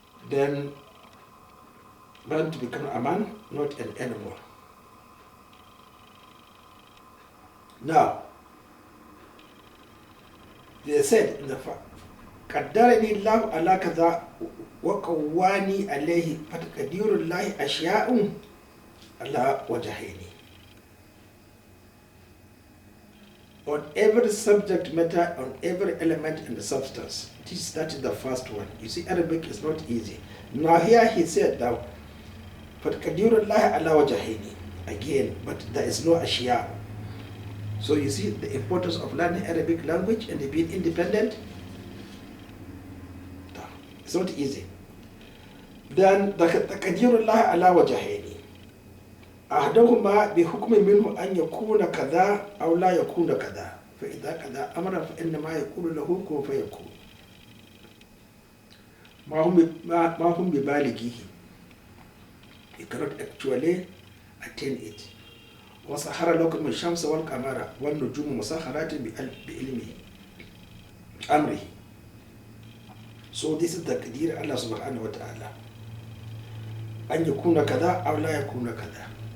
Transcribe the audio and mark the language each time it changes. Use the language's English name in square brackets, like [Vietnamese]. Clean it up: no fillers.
[English] Then man to become a man, not an animal. Now, they said in the fact, [Arabic] قدرني الله على كذا وقواني عليه فتقدير الله أشياء على وجهين. [English] On every subject matter, on every element and the substance. That is the first one. You see, Arabic is not easy. Now here he said now, [Arabic] فتقدير الله على وجهين [English] again, but there is no أشياء. So you see the importance of learning Arabic language and being independent. It's not easy. Then [Arabic] تقدير الله على وجهين أحدهما بحكم منه أن يكون كذا أو لا يكون كذا فإذا كذا أمر فإنما يقول له كن فيكون ما هم ببالغه. [English] You cannot actually attain it. [Arabic] وسخر لكم الشمس والقمر والنجوم مسخرات بعلمه أمره. [English] So this is the تقدير Allah subhanahu wa ta'ala. [Arabic] أن يكون كذا أو لا يكون كذا.